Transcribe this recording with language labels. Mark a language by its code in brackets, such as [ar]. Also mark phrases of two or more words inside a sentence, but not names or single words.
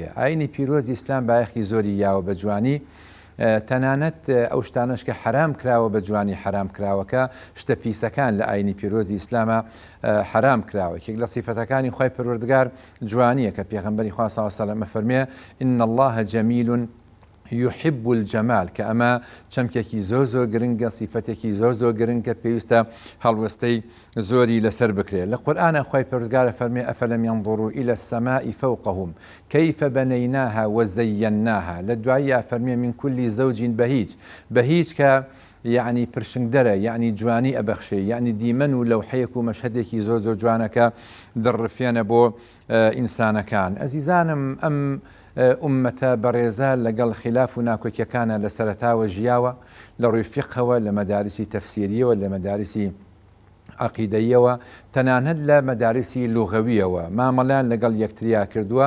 [ckb] ئاینی پیرۆزی ئیسلام بایەخی زۆری یاوە بە جوانی، تەنانەت ئەو شتانەش کە حرام کراوە بە جوانی حرام کراوەکە، شتە پیسەکان لە ئاینی پیرۆزی ئیسلامە حرام کراوە. یەک لە سیفەتەکانی خوای پەروەردگار جوانیە، کە پێغەمبەری خوا [ar] صلی الله علیه و سلم [ckb] فەرمێ [ar] إن الله جەمیل يحب الجمال، [ckb] کە ئەمە چەمکێکی زۆر زۆر گرنگە، سیفەتێکی زۆر زۆر گرنگە، پێویستە هەڵوەستەی زۆری لەسەر بکرێت. لە قورئانە خوای پەروەردگار فەرمێ [ar] ئەفەلەم ينظروا إلى السماء فوقهم كيف بنيناها وزيناها. [ckb] لە دواییە فەرمێ [ar] من كل زوج بهيج. [ckb] بهيج کە یعنی پرشنگدەرە، یعنی جوانی ئەبەخشێ، یعنی دیمەن و لەوحەیەک و مەشهەدێکی زۆر زۆر جوانەکە دڕفێنە بۆ ئینسانەکان. ئەزیزانم، ئەم ئومەتە بەڕێزە لەگەڵ خلاف و ناکۆکیەکانە لە سەرەتاوە ژیاوە، لە ڕووی فیقهەوە، لە مەدارسی تەفسیریەوە، لە مەدارسی عەقیدەیەوە، تەنانەت لە مەدارسی لوغەویەوە مامەڵیان لەگەڵ یەکتریا کردووە.